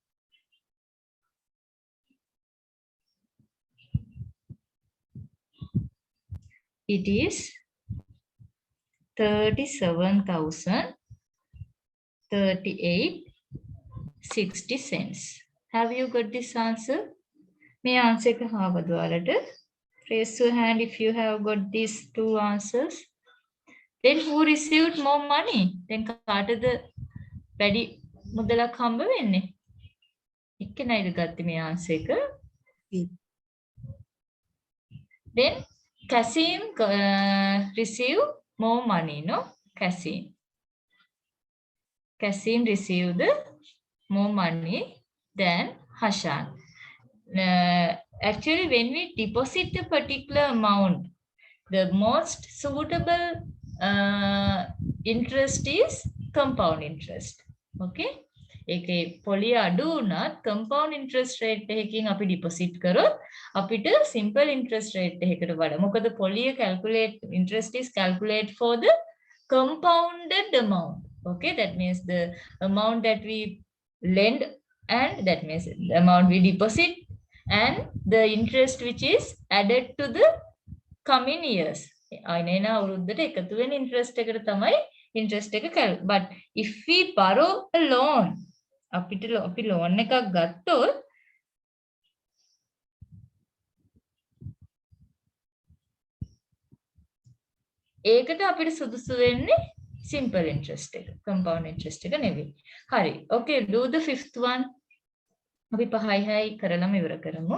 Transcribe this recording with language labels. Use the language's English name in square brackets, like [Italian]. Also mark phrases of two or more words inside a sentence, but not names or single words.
[English] It is 37,038.60 cents. Have you got this answer? May I answer එක raise your hand if you have got these two answers. Then who received more money? [Sinhala] Then කාටද වැඩි මුදලක් හම්බ වෙන්නේ? එක්කෙනායිද ගත්තේ මේ answer එක? [English] Then Kasim received more money, no? Kasim received more money than Hashan. Actually, when we deposit a particular amount, the most suitable interest is compound interest. [Sinhala] Okay? ඒකේ පොලිය අඩු වුණත් [English] compound interest rate [Sinhala] එකකින් අපි deposit කරොත් අපිට [English] simple interest rate [Sinhala] එකකට වඩා මොකද පොලිය [English] calculate interest is calculate for the compounded amount. Okay, that means the amount that we lend and that means the amount we deposit and the interest which is added to the coming years. [Sinhala] අයනේන අවුරුද්දට එකතු වෙන interest එකට තමයි interest එක [English] but if we borrow a loan [Sinhala] අපි loan එකක් ගත්තොත් ඒකට අපිට සුදුසු වෙන්නේ [English] simple interest [Sinhala] එක [English] compound interest [Sinhala] එක නෙවෙයි. හරි. [English] Okay, do the fifth one. [Sinhala] අපි 5යි කරලම ඉවර කරමු.